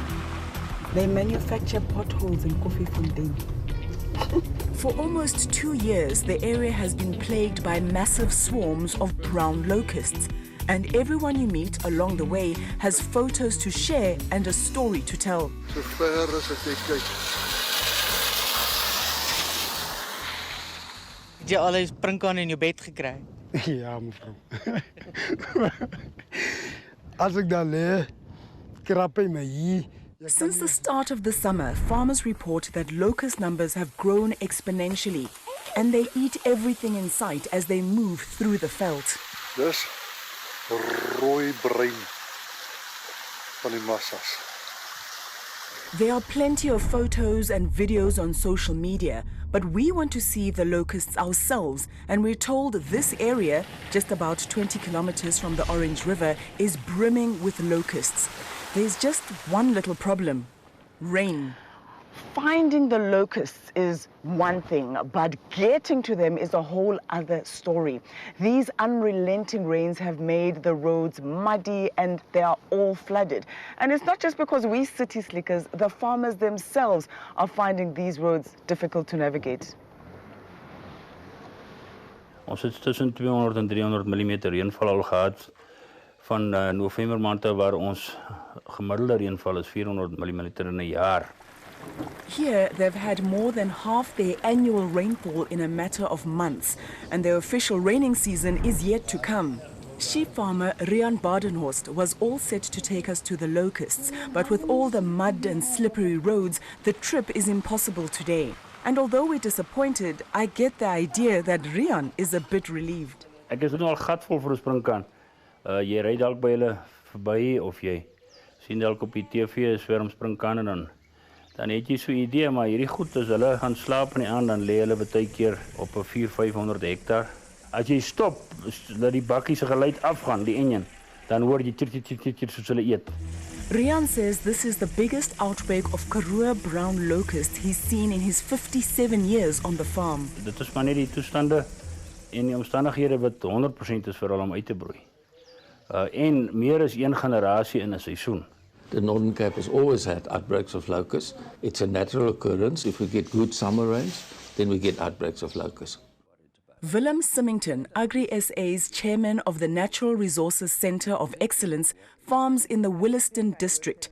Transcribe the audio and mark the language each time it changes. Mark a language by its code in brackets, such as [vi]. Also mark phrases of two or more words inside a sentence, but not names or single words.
[en] They manufacture potholes in Koffiefontein. For almost 2 years, the area has been plagued by massive swarms of brown locusts. And everyone you meet along the way has photos to share and a story to tell. [af] So ver as ek kyk. Het jy al 'n sprinkaan in jou bed gekry? Ja, mevrou. As ek dan lê, krap hy my hier. [en] Since the start of the summer, farmers report that locust numbers have grown exponentially, and they eat everything in sight as they move through the veld. [af] Dis rooi bruin van die massas. [en] There are plenty of photos and videos on social media, but we want to see the locusts ourselves, and we're told this area, just about 20 kilometers from the Orange River, is brimming with locusts. There's just one little problem: rain. Finding the locusts is one thing, but getting to them is a whole other story. These unrelenting rains have made the roads muddy and they are all flooded. And it's not just because we city slickers, the farmers themselves are finding these roads difficult to navigate. [af] Ons het tussen 200 en 300 mm reënval al gehad van November maand waar ons gemiddelde reënval is 400 mm in 'n jaar. [en] Here, they've had more than half their annual rainfall in a matter of months, and their official raining season is yet to come. Sheep farmer 𝗀𝗵𝗶𝗴𝗶 was all set to take us to the locusts, but with all the mud and slippery roads, the trip is impossible today. And although we're disappointed, I get the idea that Rian is a bit relieved. [af] Ek is nou al gatvol vir 'n sprinkaan. Jy ry dalk by hulle verby of jy sien dalk op die TV 'n swerm sprinkaane dan het jy so 'n idee, maar hierdie goed as hulle gaan slaap in die aand, dan lê hulle baie keer op 'n 400-500 hektaar. As jy stop, dat die bakkie se geluid afgaan, die enjin, dan hoor jy tjit soos hulle eet. [en] Rian says this is the biggest outbreak of Karoo brown locust he's seen in his 57 years on the farm. [af] Dit is maar net die toestande en die omstandighede wat 100% is vir hulle om uit te broei. En meer as een generasie in 'n seisoen. [en] The Northern Cape has always had outbreaks of locusts. It's a natural occurrence. If we get good summer rains, then we get outbreaks of locusts. 𝗀𝗵𝗀𝗆, Agri-SA's chairman of the Natural Resources Centre of Excellence, farms in the Williston district.